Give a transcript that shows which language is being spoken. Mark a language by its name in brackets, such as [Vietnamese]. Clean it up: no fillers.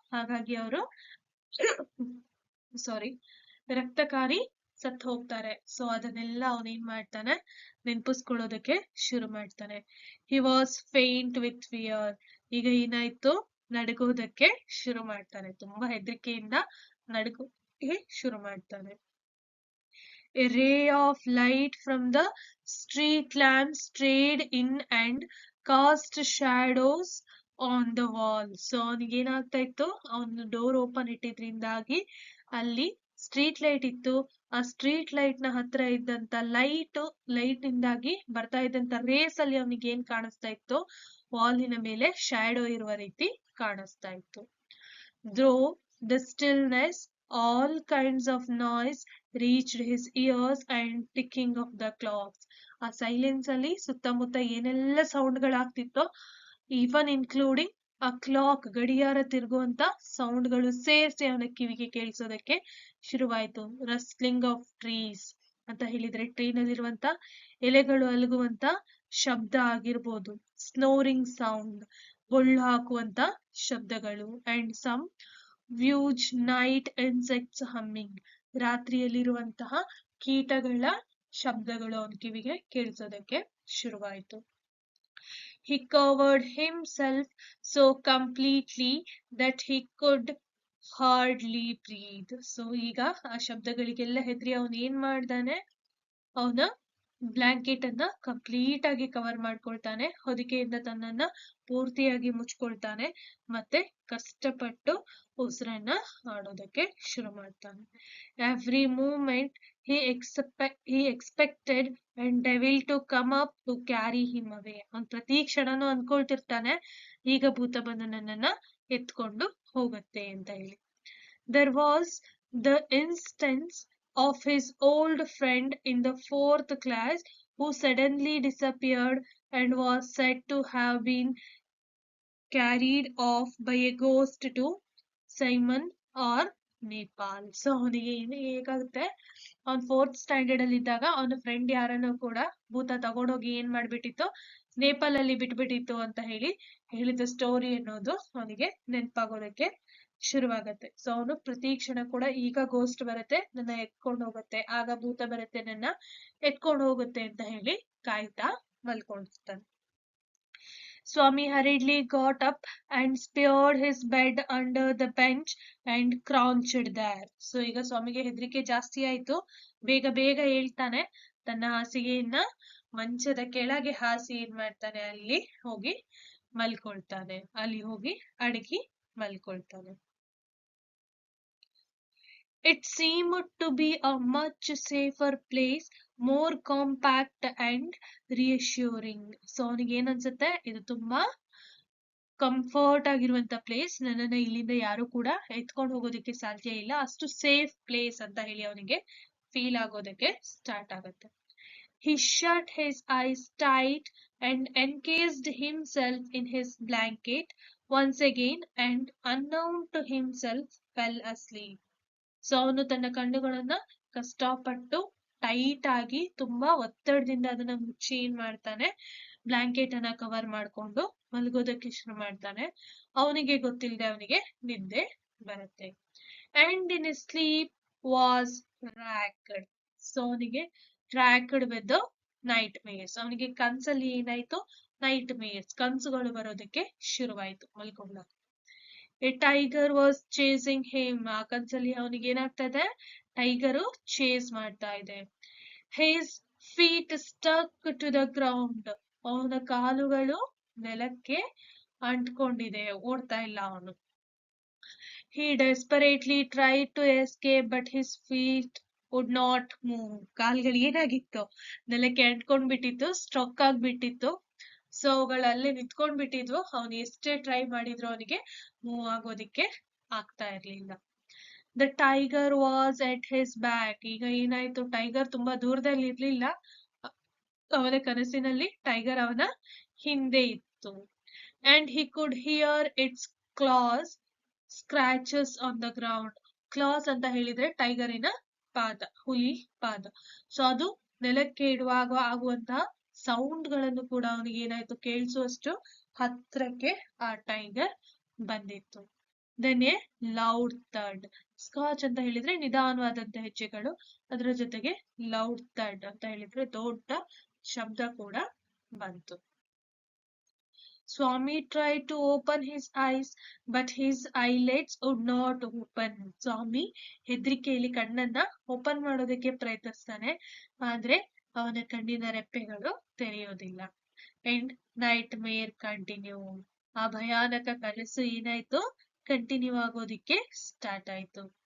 [Kannada] ಹಾಗಾಗಿ ಅವರು ರಕ್ತಕಾರಿ ಸತ್ತು ಹೋಗ್ತಾರೆ. ಸೊ ಅದನ್ನೆಲ್ಲ ಅವನೇನ್ ಮಾಡ್ತಾನೆ, ನೆನಪಿಸ್ಕೊಳ್ಳೋದಕ್ಕೆ ಶುರು ಮಾಡ್ತಾನೆ. [English] He was faint with fear. [Kannada] ಈಗ ಏನಾಯ್ತು, ನಡುಗೋದಕ್ಕೆ ಶುರು ಮಾಡ್ತಾನೆ, ತುಂಬಾ ಹೆದರಿಕೆಯಿಂದ ನಡುಗೋಕೆ ಶುರು ಮಾಡ್ತಾನೆ. [English] A ray of light from the street lamp strayed in and cast shadows on the wall. [Kannada] So ಅವನಿಗೆ ಏನಾಗ್ತಾ ಇತ್ತು, ಅವನು ಡೋರ್ ಓಪನ್ ಇಟ್ಟಿದ್ರಿಂದಾಗಿ ಅಲ್ಲಿ ಸ್ಟ್ರೀಟ್ ಲೈಟ್ ಇತ್ತು. ಆ ಸ್ಟ್ರೀಟ್ ಲೈಟ್ ನ ಹತ್ರ ಇದ್ದಂತ ಲೈಟ್ ಇಂದಾಗಿ ಬರ್ತಾ ಇದ್ದಂತ ರೇಸ್ ಅಲ್ಲಿ ಅವನಿಗೆ ಏನ್ ಕಾಣಿಸ್ತಾ ಇತ್ತು, ವಾಲಿನ ಮೇಲೆ ಶ್ಯಾಡೋ ಇರುವ ರೀತಿ ಕಾಣಿಸ್ತಾ ಇತ್ತು. [English] Though the stillness, all kinds of noise reached his ears and ticking of the clocks. [Kannada] ಆ ಸೈಲೆನ್ಸ್ ಅಲ್ಲಿ ಸುತ್ತಮುತ್ತ ಏನೆಲ್ಲ ಸೌಂಡ್ಗಳಾಗ್ತಿತ್ತೋ, ಈವನ್ ಇನ್ಕ್ಲೂಡಿಂಗ್ ಆ ಕ್ಲಾಕ್, ಗಡಿಯಾರ ತಿರುಗುವಂತ ಸೌಂಡ್ಗಳು ಸೇರಿಸಿ ಅವನ ಕಿವಿಗೆ ಕೇಳಿಸೋದಕ್ಕೆ ಶುರುವಾಯ್ತು. [English] rustling of trees [Kannada] ಅಂತ ಹೇಳಿದ್ರೆ ಟ್ರೀನಲ್ಲಿರುವಂತ ಎಲೆಗಳು ಅಲುಗುವಂತ ಶಬ್ದ ಆಗಿರ್ಬೋದು, ಸ್ನೋರಿಂಗ್ ಸೌಂಡ್, ಬೊಳ್ಳು ಹಾಕುವಂತ ಶಬ್ದಗಳು, [English] and some views night insects humming, [Kannada] ರಾತ್ರಿಯಲ್ಲಿರುವಂತಹ ಕೀಟಗಳ ಶಬ್ದಗಳು ಅವನ ಕಿವಿಗೆ ಕೇಳಿಸೋದಕ್ಕೆ ಶುರುವಾಯಿತು. [English] He covered himself so completely that he could hardly breathe. [Kannada] So ಈಗ ಆ ಶಬ್ದಗಳಿಗೆಲ್ಲ ಹೆದರಿ ಅವನು ಏನ್ ಮಾಡ್ದಾನೆ, ಅವನ ಬ್ಲಾಂಕೆಟ್ ಅನ್ನ ಕಂಪ್ಲೀಟ್ ಆಗಿ ಕವರ್ ಮಾಡ್ಕೊಳ್ತಾನೆ, ಹೊದಿಕೆಯಿಂದ ತನ್ನನ್ನ ಪೂರ್ತಿಯಾಗಿ ಮುಚ್ಕೊಳ್ತಾನೆ, ಮತ್ತೆ ಕಷ್ಟಪಟ್ಟು ಉಸಿರನ್ನ ಆಡೋದಕ್ಕೆ ಶುರು ಮಾಡ್ತಾನೆ. [English] Every moment he expected and devil to come up to carry him away. [Kannada] ಅವ್ನು ಪ್ರತಿ ಕ್ಷಣನೂ ಅನ್ಕೊಳ್ತಿರ್ತಾನೆ, ಈಗ ಭೂತ ಬಂದು ನನ್ನನ್ನ ಎತ್ಕೊಂಡು ಹೋಗುತ್ತೆ ಅಂತ ಹೇಳಿ. [English] There was the instance of his old friend in the 4th class who suddenly disappeared and was said to have been carried off by a ghost to Simon or Nepal. [Kannada] So ಅವನಿಗೆ ಹೇಗಾಗುತ್ತೆ, ಅವ್ನ್ 4th ಸ್ಟ್ಯಾಂಡರ್ಡ್ ಅಲ್ಲಿ ಇದ್ದಾಗ ಅವನ friend ಯಾರನ್ನೋ ಕೂಡ ಭೂತ ತಗೊಂಡೋಗಿ ಏನ್ ಮಾಡ್ಬಿಟ್ಟಿತ್ತು, ನೇಪಾಲ್ ಅಲ್ಲಿ ಬಿಟ್ಬಿಟ್ಟಿತ್ತು ಅಂತ ಹೇಳಿದ ಸ್ಟೋರಿ ಅನ್ನೋದು ಅವನಿಗೆ ನೆನಪಾಗೋದಕ್ಕೆ ಶುರುವಾಗತ್ತೆ. ಸೊ ಅವನು ಪ್ರತಿ ಕ್ಷಣ ಕೂಡ ಈಗ ಗೋಸ್ಟ್ ಬರುತ್ತೆ, ನನ್ನ ಎತ್ಕೊಂಡು ಹೋಗುತ್ತೆ, ಆಗ ಭೂತ ಬರುತ್ತೆ, ನನ್ನ ಎತ್ಕೊಂಡು ಹೋಗುತ್ತೆ ಅಂತ ಹೇಳಿ ಕಾಯ್ತಾ ಮಲ್ಕೊಂಡಿರ್ತಾನೆ. [English] Swami hurriedly got up and speared his bed under the bench and crouched there. [Kannada] So ಈಗ ಸ್ವಾಮಿಗೆ ಹೆದರಿಕೆ ಜಾಸ್ತಿ ಆಯ್ತು, ಬೇಗ ಬೇಗ ಹೇಳ್ತಾನೆ, ತನ್ನ ಹಾಸಿಗೆಯನ್ನ ಮಂಚದ ಕೆಳಗೆ ಹಾಸಿ ಏನ್ ಮಾಡ್ತಾನೆ, ಅಲ್ಲಿ ಹೋಗಿ ಮಲ್ಕೊಳ್ತಾನೆ, ಅಲ್ಲಿ ಹೋಗಿ ಅಡಗಿ ಮಲ್ಕೊಳ್ತಾನೆ. [English] It seemed to be a much safer place, more compact and reassuring. [Kannada] So ಅವನಿಗೆ ಏನ್ ಅನ್ಸುತ್ತೆ, ಇದು ತುಂಬಾ ಕಂಫರ್ಟ್ ಆಗಿರುವಂತ ಪ್ಲೇಸ್, ನನ್ನನ್ನ ಇಲ್ಲಿಂದ ಯಾರು ಕೂಡ ಎತ್ಕೊಂಡು ಹೋಗೋದಕ್ಕೆ ಸಾಧ್ಯ ಇಲ್ಲ, ಅಷ್ಟು ಸೇಫ್ ಪ್ಲೇಸ್ ಅಂತ ಹೇಳಿ ಅವನಿಗೆ ಫೀಲ್ ಆಗೋದಕ್ಕೆ ಸ್ಟಾರ್ಟ್ ಆಗುತ್ತೆ. [English] He shut his eyes tight and encased himself in his blanket once again and unknown to himself fell asleep. [Kannada] So ಅವನು ತನ್ನ ಕಣ್ಣುಗಳನ್ನ ಕಷ್ಟಪಟ್ಟು ಟೈಟ್ ಆಗಿ ತುಂಬಾ ಒತ್ತಡದಿಂದ ಅದನ್ನ ಮುಚ್ಚಿ ಏನ್ ಮಾಡ್ತಾನೆ, ಬ್ಲಾಂಕೆಟ್ ಅನ್ನ ಕವರ್ ಮಾಡ್ಕೊಂಡು ಮಲಗೋದಕ್ಕೆ ಶುರು ಮಾಡ್ತಾನೆ. ಅವನಿಗೆ ಗೊತ್ತಿಲ್ಲದೆ ಅವನಿಗೆ ನಿದ್ದೆ ಬರುತ್ತೆ. [English] And in his sleep was racked. [Kannada] So ಅವನಿಗೆ [English] racked with nightmares, [Kannada] ಅವನಿಗೆ ಕನ್ಸಲ್ಲಿ ಏನಾಯ್ತು, ನೈಟ್ ಮೇರ್ಸ್ ಕನ್ಸುಗಳು ಬರೋದಕ್ಕೆ ಶುರುವಾಯಿತು ಮಲ್ಕೊಂಡಾಗ. [English] a tiger was chasing him, [Kannada] ಆ ಕನ್ಸಲ್ಲಿ ಅವನಿಗೆ ಏನಾಗ್ತದೆ, ಟೈಗರು ಚೇಸ್ ಮಾಡ್ತಾ ಇದೆ. [English] his feet stuck to the ground, [Kannada] ಅವನ ಕಾಲುಗಳು ನೆಲಕ್ಕೆ ಅಂಟ್ಕೊಂಡಿದೆ, ಓಡ್ತಾ ಇಲ್ಲ ಅವನು. [English] He desperately tried to escape, but his feet would not move. [Kannada] ಕಾಲ್ಗಳು ಏನಾಗಿತ್ತು, ನೆಲಕ್ಕೆ ಅಂಟ್ಕೊಂಡ್ಬಿಟ್ಟಿತ್ತು, ಸ್ಟ್ರಕ್ ಆಗ್ಬಿಟ್ಟಿತ್ತು. ಸೊ ಅವುಗಳು ಅಲ್ಲೇ ನಿಂತ್ಕೊಂಡ್ಬಿಟ್ಟಿದ್ವು. ಅವನು ಎಷ್ಟೇ ಟ್ರೈ ಮಾಡಿದ್ರು ಅವನಿಗೆ ಮೂವ್ ಆಗೋದಿಕ್ಕೆ ಆಗ್ತಾ ಇರ್ಲಿಲ್ಲ. [English] the tiger was at his back, [Kannada] ಈಗ ಏನಾಯ್ತು, ಟೈಗರ್ ತುಂಬಾ ದೂರದಲ್ಲಿ ಇರ್ಲಿಲ್ಲ, ಅವನ ಕನಸಿನಲ್ಲಿ ಟೈಗರ್ ಅವನ ಹಿಂದೆ ಇತ್ತು. [English] And he could hear its claws scratches on the ground. [Kannada] Class ಅಂತ ಹೇಳಿದ್ರೆ ಟೈಗರಿನ ಪಾದ, ಹುಲಿ ಪಾದ. ಸೊ ಅದು ನೆಲಕ್ಕೆ ಇಡುವಾಗ ಆಗುವಂತಹ ಸೌಂಡ್ ಗಳನ್ನು ಕೂಡ ಅವನಿಗೆ ಏನಾಯ್ತು, ಕೇಳಿಸುವಷ್ಟು ಹತ್ರಕ್ಕೆ ಆ ಟೈಗರ್ ಬಂದಿತ್ತು. [English] then a loud thud, [Kannada] ಸ್ಕಾಚ್ ಅಂತ ಹೇಳಿದ್ರೆ ನಿಧಾನವಾದಂತ ಹೆಜ್ಜೆಗಳು, ಅದರ ಜೊತೆಗೆ ಲೌಡ್ ಥಡ್ ಅಂತ ಹೇಳಿದ್ರೆ ದೊಡ್ಡ ಶಬ್ದ ಕೂಡ ಬಂತು. [English] Swami tried to open his eyes, but his eyelids would not open. [Kannada] Swami ಹೆದರಿಕೆಯಲ್ಲಿ ಕಣ್ಣನ್ನ open ಮಾಡೋದಕ್ಕೆ ಪ್ರಯತ್ನಿಸ್ತಾನೆ, ಆದ್ರೆ ಅವನ ಕಣ್ಣಿನ ರೆಪ್ಪೆಗಳು ತೆರೆಯೋದಿಲ್ಲ. [English] and nightmare continue, [Kannada] ಆ ಭಯಾನಕ ಕನಸು ಏನಾಯ್ತು, ಕಂಟಿನ್ಯೂ ಆಗೋದಿಕ್ಕೆ ಸ್ಟಾರ್ಟ್ ಆಯ್ತು.